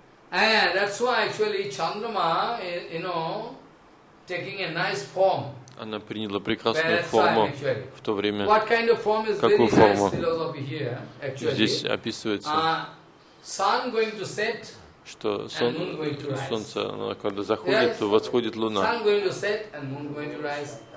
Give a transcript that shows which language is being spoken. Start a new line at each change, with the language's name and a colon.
English: And that's why actually Chandrama, you know, taking a nice form.
Russian: Она приняла прекрасную форму в то время.
English: What kind of form is
Russian: Какую форму?
English: Nice philosophy here, actually.
Russian: Здесь описывается.
English: Sun going to set.
Russian: Что солнце, оно, когда заходит,
English: yes,
Russian: то восходит луна.
English: Sun going to set and moon going to rise.